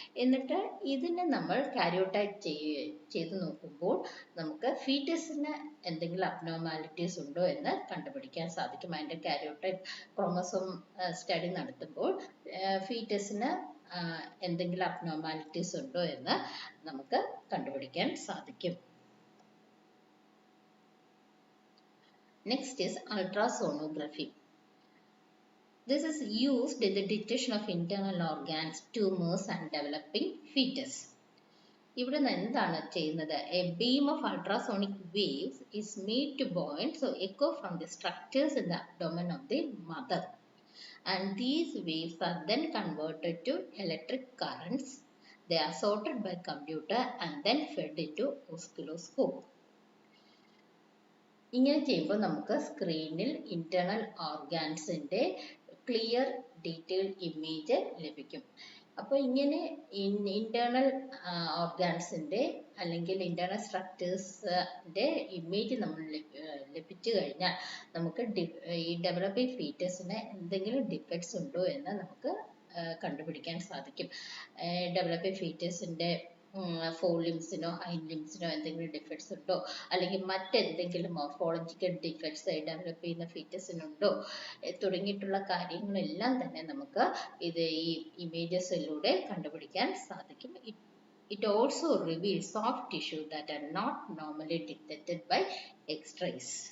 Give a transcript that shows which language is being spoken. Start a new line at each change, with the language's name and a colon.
Malayalam: എന്നിട്ട് ഇതിനെ നമ്മൾ കാരിയോടൈപ്പ് ചെയ്ത് നോക്കുമ്പോൾ നമുക്ക് ഫീറ്റസിന് എന്തെങ്കിലും അബ്നോർമാലിറ്റീസ് ഉണ്ടോ എന്ന് കണ്ടുപിടിക്കാൻ സാധിക്കും. അതിന്റെ കാരിയോടൈപ്പ് ക്രോമസോം സ്റ്റഡി നടത്തുമ്പോൾ ഫീറ്റസിന് എന്തെങ്കിലും അബ്നോർമാലിറ്റീസ് ഉണ്ടോ എന്ന് നമുക്ക് കണ്ടുപിടിക്കാൻ സാധിക്കും.
English: Next is ultrasonography. This is used in the detection of internal organs, tumors and developing fetus.
Malayalam: ഇവിടെ എന്താണ് ചെയ്യുന്നത്?
English: A beam of ultrasonic waves is made to point so echo from the structures in the abdomen of the mother, and these waves are then converted to electric currents. They are sorted by computer and then fed into oscilloscope.
Malayalam: ഇങ്ങനെ ചെയ്യുമ്പോൾ നമുക്ക് സ്ക്രീനിൽ internal ഓർഗാൻസിന്റെ clear detailed image ലഭിക്കും. അപ്പോൾ ഇങ്ങനെ internal ഓർഗാൻസിന്റെ അല്ലെങ്കിൽ internal സ്ട്രക്ചേഴ്സിന്റെ image നമ്മൾ ലഭിച്ചു കഴിഞ്ഞാൽ നമുക്ക് ഈ ഡെവലപ്പിംഗ് ഫീറ്റസിന് എന്തെങ്കിലും ഡിഫക്ട്സ് ഉണ്ടോ എന്ന് നമുക്ക് കണ്ടുപിടിക്കാൻ സാധിക്കും. ഡെവലപ്പിംഗ് ഫീറ്റസിന്റെ ഫോർ ലിംസിനോ ഹൈൻഡ് ലിംസിനോ എന്തെങ്കിലും ഡിഫക്ട്സ് ഉണ്ടോ, അല്ലെങ്കിൽ മറ്റെന്തെങ്കിലും മോർഫോളജിക്കൽ ഡിഫക്ട്സ് ഡെവലപ്പ് ചെയ്യുന്ന ഫീറ്റസിനുണ്ടോ തുടങ്ങിയിട്ടുള്ള കാര്യങ്ങളെല്ലാം തന്നെ നമുക്ക് ഇത് ഈ ഇമേജസിലൂടെ കണ്ടുപിടിക്കാൻ സാധിക്കും.
English: It also reveals soft tissue that are not normally detected by X-rays.